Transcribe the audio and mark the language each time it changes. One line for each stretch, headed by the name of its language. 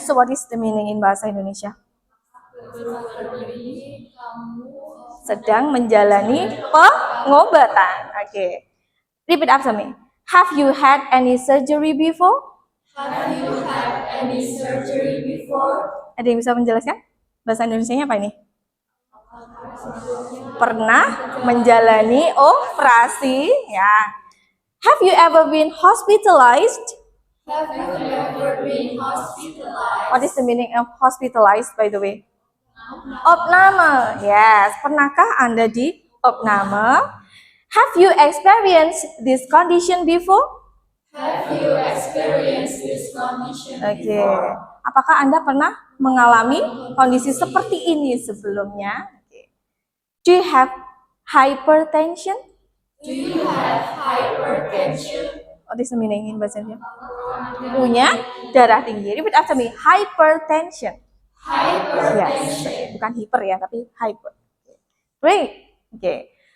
English: So what is the meaning in Bahasa Indonesia?
Indonesian: Berarti kamu Sedang menjalani pengobatan.
English: Okay. Repeat after me. Have you had any surgery before? have you had any surgery before?
Indonesian: Ada yang bisa menjelaskan? Bahasa Indonesianya apa ini? Pernah menjalani operasi, ya.
English: Have you ever been hospitalized? Have you ever been hospitalized? What is the meaning of hospitalized, by the way? Opname. Yes.
Indonesian: Pernahkah Anda di opname?
English: Have you experienced this condition before? Have you experienced this condition Oke. before?
Indonesian: Apakah Anda pernah mengalami kondisi seperti ini sebelumnya?
English: Do you have hypertension? Do you have hypertension? What is the meaning in bahasa Indonesia?
Indonesian: Punya darah tinggi.
English: Repeat after me. Hypertension. Hypertension.
Indonesian: Yes. Bukan hyper ya, tapi hyper. Great. Okay.